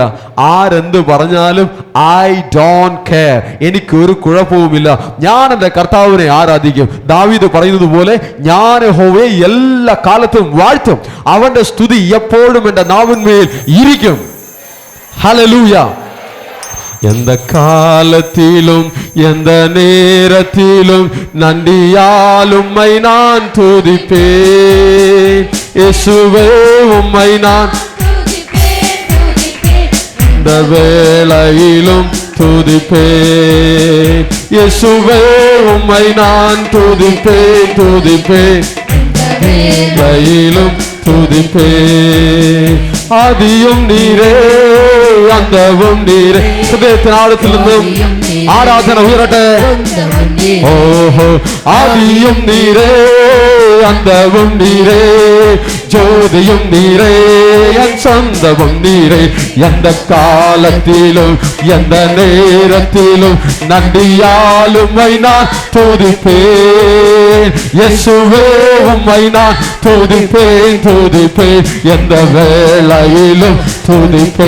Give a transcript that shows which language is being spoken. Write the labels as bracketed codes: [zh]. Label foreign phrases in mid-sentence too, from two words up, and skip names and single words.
[ml] ആരെന്ത് പറഞ്ഞാലും [en] I don't care, [ml] എനിക്കൊരു കുഴപ്പവുമില്ല, ഞാൻ എൻ്റെ കർത്താവിനെ ആരാധിക്കും. ദാവീദ് പറയുന്നത് പോലെ, ഞാൻ യഹോവയെ എല്ലാ കാലത്തും വാഴ്ത്തും, അവന്റെ സ്തുതി എപ്പോഴും എൻ്റെ നാവിന്മേൽ ഇരിക്കും. ഹല്ലേലൂയ. [ta] எந்த காலத்திலும் எந்த நேரத்திலும் நன்றியால் உம்மை நான் துதிப்பேன். இயேசுவே உம்மை நான் இந்த வேளையிலும் துதிப்பேன். இயேசுவே உம்மை நான் துதிப்பேன், துதிப்பேன், வேளையிலும் துதிப்பேன். ஆதியும் நீரே, அந்தவும் நீரே. [ml] ഹൃദയത്തിന് ആഴത്തിൽ നിന്നും ആരാധന ഉയരട്ടെ. ഓഹോ, ആദിയും നീരേ, അന്തവും നീരേ, ജ്യോതിയും നീരേ, എൻ സ്വന്തവും നീരേ. [ta] எந்த காலத்திலும் எந்த நேரத்திலும் நன்றியால் உம்மை நான் துதிப்பேன். இயேசுவே உம்மை நான் துதிப்பேன், துதிப்பேன், எந்த வேளையிலும் துதிப்பேன்.